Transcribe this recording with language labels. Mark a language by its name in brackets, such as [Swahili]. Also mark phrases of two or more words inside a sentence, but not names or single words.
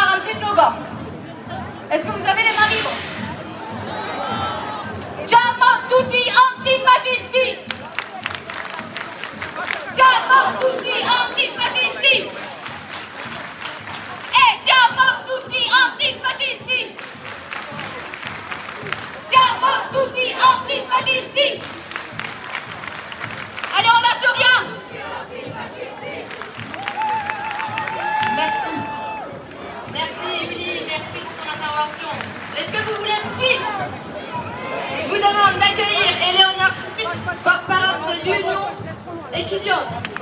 [French] ces slogans. Est-ce que vous avez les mains libres? [Italian] Siamo tutti antifascisti! Siamo tutti antifascisti! Siamo tutti antifascisti! Siamo tutti antifascisti! [French] Allez, on lâche rien! Merci. Merci, Émilie, merci pour ton intervention. Est-ce que vous voulez une suite? Je vous demande d'accueillir Éléonore Schmitt, porte-parole de l'Union étudiante.